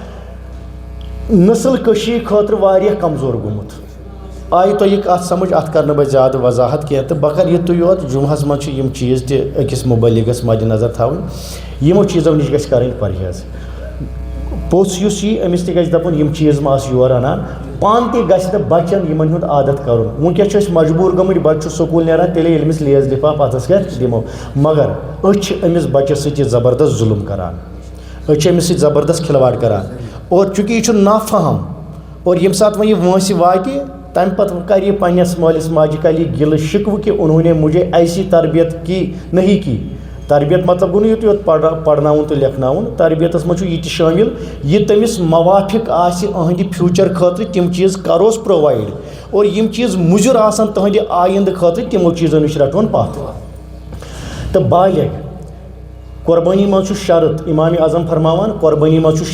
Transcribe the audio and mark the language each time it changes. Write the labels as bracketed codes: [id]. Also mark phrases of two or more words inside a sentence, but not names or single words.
[ks] نسل کٔشی خٲطرٕ واریاہ کمزور گوٚمُت آیہِ تۄہہِ یہِ کتھ سمجھ اتھ کرنہٕ بہٕ زیادٕ وضاحت کینٛہہ تہٕ بہٕ کرٕ یِتُے یوت جُمعہس منٛز چھِ یِم چیٖز تہِ أکِس مُبلِغس مدِ نظر تھاوٕنۍ یِمو چیٖزو نِش گژھِ کرٕنۍ پرہیز پوٚژھ یُس یی أمِس تہِ گژھِ دپُن یِم چیٖز ما ٲس یور انان پانہٕ تہِ گژھِ نہٕ بچن یِمن ہُنٛد عادت کرُن وٕنکیٚس چھِ أسۍ مجبوٗر گٔمٕتۍ بچہِ چھُ سکوٗل نیران تیٚلے ییٚلہِ أمِس لیز لِفاف اَتھس کٮ۪تھ دِمو مگر أسۍ چھِ أمِس بچس سۭتۍ یہِ زبردست ظُلم کران أسۍ چھِ أمِس سۭتۍ زبردست کھلواڑ کران اور چوٗنٛکہِ یہِ چھُ نافہم اور ییٚمہِ ساتہٕ وۄنۍ یہِ وٲنٛسہِ واتہِ تمہِ پتہٕ کرِ یہِ پننِس مٲلِس ماجہِ کَرِ یہِ گِلہٕ شِکوٕ کہِ [ur] انہوں نے مجھے ایسی تربیت کی نہیں کی [ks] تربیت مطلب گوٚو نہٕ یُتُے یوت پرناوُن تہٕ لیکھناوُن تربیتس منٛز چھُ یہِ تہِ شٲمِل یہِ تٔمِس موافِق آسہِ أہنٛدِ فیوٗچر خٲطرٕ تِم چیٖز کروس پرووایڈ اور یِم چیٖز مُضِر آسن تُہنٛدِ آیندٕ خٲطرٕ تِمو چیٖزو نِش رٹون پتھ تہٕ بالغ قۄربٲنی منٛز چھُ شرط امامِ اعظم فرماوان قۄربٲنی منٛز چھُ